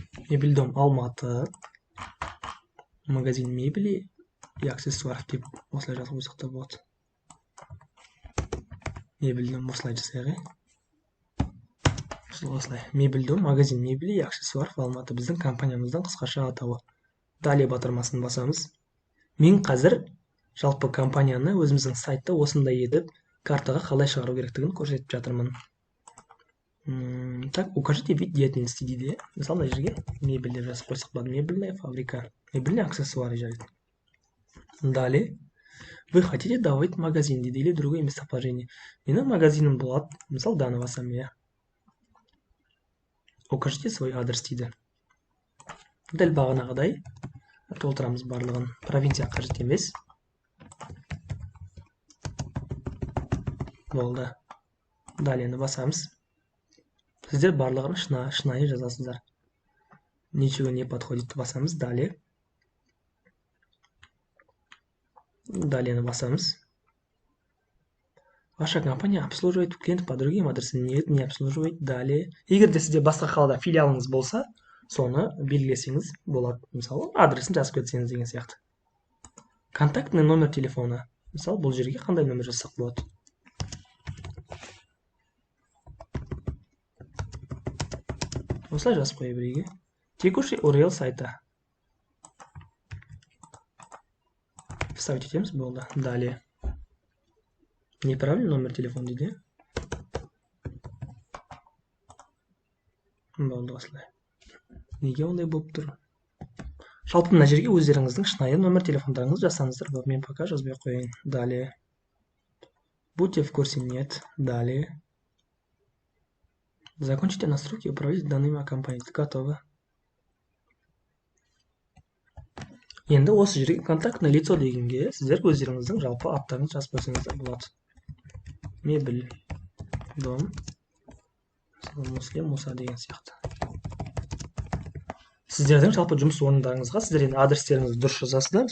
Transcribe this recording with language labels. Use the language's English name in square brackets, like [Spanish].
[Kazakh] Мебель дом Алматы. [Russian] Магазин мебели и аксессуаров [Kazakh] деп осылай жазып қойсақ та болады. Мебель дом осылай жасайық, Осылай. [Russian] Мебель дом, магазин мебели и аксессуаров в Алматы. [Kazakh] Біздің компаниямыздың қысқаша атауы. Далее батырмасын басамыз. Мен қазір жалпы компанияны өзіміздің сайтта осындай едіп, картаға қалай шығару керектігін көрсетіп жатырмын. [Russian] Так, укажите вид деятельности [Kazakh] дейді. Мысалы, мына жерге мебель деп жазып қойсақ болады. [Russian] Мебельная фабрика. Мебельные аксессуары [Kazakh] жарайды. [Russian] Далее, вы хотите добавить магазин [Kazakh] дейді [Russian] или другое местоположение. [Kazakh] Менің магазинім болады. Мысалы, даны басам, [Russian] укажите свой адрес [Kazakh] дейді. Дәл бағанағыдай толтырамыз барлығын. Провинция қажет емес. Болды. Далені басамыз. Сіздер барлығын шынайы жазасыздар. [Russian] Ничего не подходит [Kazakh] басамыз. [Russian] Далее. Далее [Kazakh] басамыз. [Russian] Ваша компания обслуживает клиент по другим адресам. Нет, не обслуживает. Далее. [Kazakh] Егер де сізде басқа қалада филиалыңыз болса, соны белгілесеңіз болады. Мысалы, адресін жазып кетсеңіз деген сияқты. [Russian] Контактный номер телефона. [Kazakh] Мысалы, бұл жерге қандай номер жазсақ болады? Осылай жазып қоя берейік. [Russian] Текущий URL сайта. Вставить [Kazakh] етеміз, болды. [Russian] Далее. Неправильный номер телефона [Kazakh] дейді. Болды осылай. Неге ондай болып тұр? Жалпы мына жерге өздеріңіздің шынайы номер телефондарыңызды жазсаңыздар болады. Мен пока жазбай қояйын. [Russian] Далее. Будьте в курсе, нет. Далее. Закончите настройки и управлять данными компании. Готово. [Kazakh] Енді осы жерге контактное лицо дегенге сіздер өздеріңіздің жалпы аттарыңызды жазып қойсаңыздар болады. Мебель, дом, Муслим Муса деген сияқты. Сіздердің жалпы жұмыс орындарыңызға сіздер енді адрестеріңізді дұрыс жазасыздар.